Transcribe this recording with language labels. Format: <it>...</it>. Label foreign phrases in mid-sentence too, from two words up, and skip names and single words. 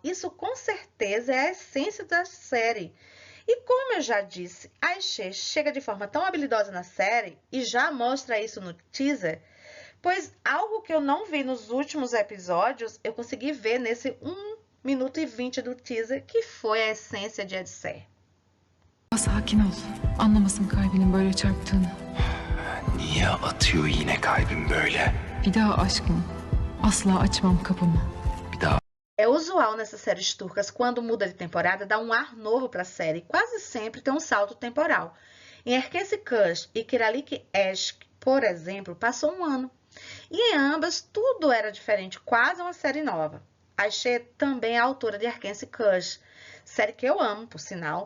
<pt>Isso, com certeza, é a essência da série. E como eu já disse, a Aisha chega de forma tão habilidosa na série e já mostra isso no teaser, pois algo que eu não vi nos últimos episódios, eu consegui ver nesse 1 minuto e 20 do teaser, que foi a essência de Edser.</pt> <tr>Sakin ol. Anlamasın kalbinin böyle çarptığını. Niye atıyor yine kalbim böyle? Bir daha aşkım. Asla açmam kapımı. Bir daha</tr> <pt>É usual nessas séries turcas, quando muda de temporada, dar um ar novo para a série. Quase sempre tem um salto temporal. Em Erkenci Kush e Kiralik Aşk, por exemplo, passou um ano. E em ambas, tudo era diferente, quase uma série nova. Aisha também é autora de Erkenci Kush, série que eu amo, por sinal.</pt>